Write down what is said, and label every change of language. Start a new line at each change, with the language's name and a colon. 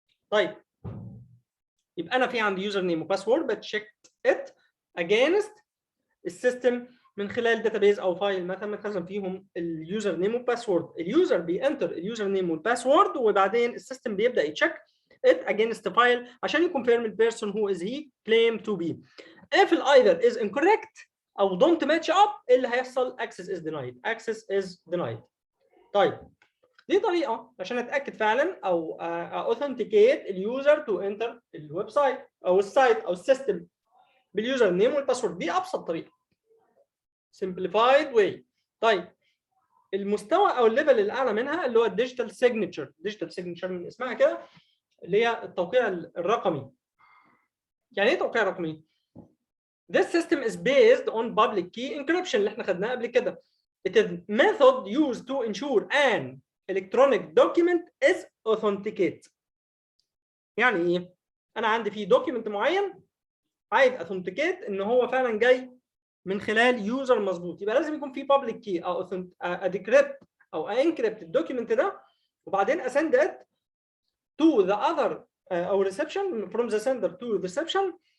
Arabic: طيب يبقى انا في عندي يوزر نيم وباسورد بتشيك ات اجينست السيستم من خلال داتابيز او فايل مثلا متخزن فيهم اليوزر نيم والباسورد. اليوزر بينتر اليوزر نيم والباسورد وبعدين السيستم بيبدا يتشيك
English: it against the file
Arabic: عشان يكونفيرم البيرسون
English: who is he claim to be. if either is incorrect او don't match up
Arabic: اللي هيحصل
English: access is denied.
Arabic: طيب دي طريقه عشان اتاكد فعلا او authenticate اليوزر
English: to enter
Arabic: الويب سايت او السايت او السيستم باليوزر نيم والباسورد. دي ابسط طريقه simplified way. طيب المستوى او الليفل الاعلى منها اللي هو الديجيتال سيجنتشر من اسمها كده، اللي هي التوقيع الرقمي. يعني ايه توقيع رقمي؟
English: This system is based on public key encryption
Arabic: اللي احنا خدناه قبل كده.
English: It is method used to ensure an electronic document is authenticate.
Arabic: يعني ايه؟ انا عندي في دوكيمنت معين عايز authenticate ان هو فعلا جاي من خلال يوزر مظبوط، يبقى لازم يكون في public key او decrypt او encrypt الدوكيمنت ده وبعدين
English: ascend it to the other او reception from the sender to reception